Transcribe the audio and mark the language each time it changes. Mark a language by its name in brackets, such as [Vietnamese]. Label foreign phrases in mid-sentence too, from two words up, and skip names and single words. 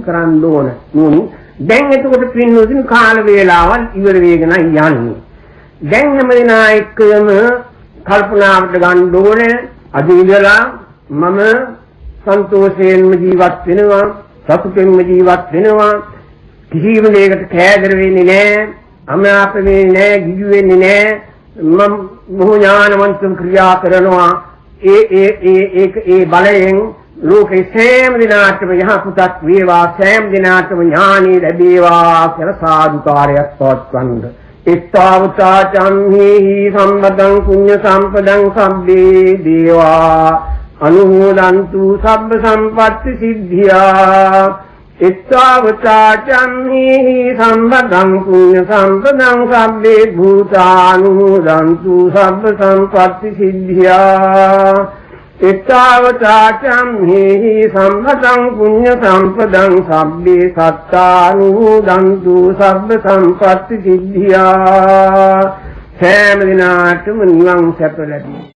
[Sinhala] කරන්න ඕන නෝනින් දැන් එතකොට පින්නොදින කාල වේලාවල් ඉවර වෙගෙන යන්නේ දැන් හැම දිනා එක්කම කල්පනාවට ගන්න ඕනේ අද ඉඳලා මම සන්තෝෂයෙන්ම ජීවත් වෙනවා සතුටෙන්ම ජීවත් වෙනවා කිසිම දෙයකට කෑදර වෙන්නේ නැහැ අමනාප වෙන්නේ නැහැ ගිජු වෙන්නේ නැහැ මම මොහ ඥානවන්තව ක්‍රියා කරනවා ඒ බලයෙන් ලෝකේ සෑම දිනාටම යහපතක් වේවා සෑම දිනාටම ඥානෙ ලැබේවා කියලා සාදුකාරයක් පවත්වන්න [Pali] එත්තාවතා චම්හි සම්බදං පුඤ්ඤ සම්පදං සබ්බේ දේවා අනුමෝදන්තු සබ්බ සම්පත්ති සිද්ධියා එත්තාවතා චම්හි සම්බදං පුඤ්ඤ සම්පදං සබ්බේ භූතානුමෝදන්තු සබ්බ සම්පත්ති සිද්ධියා එත්තාවතා චම්හි සම්බදං පුඤ්ඤ සම්පදං සබ්බේ සත්තානුමෝදන්තු සබ්බ සම්පත්ති සිද්ධියා [Sinhala] සෑම දිනාටම නිවන් සැප ලැබේ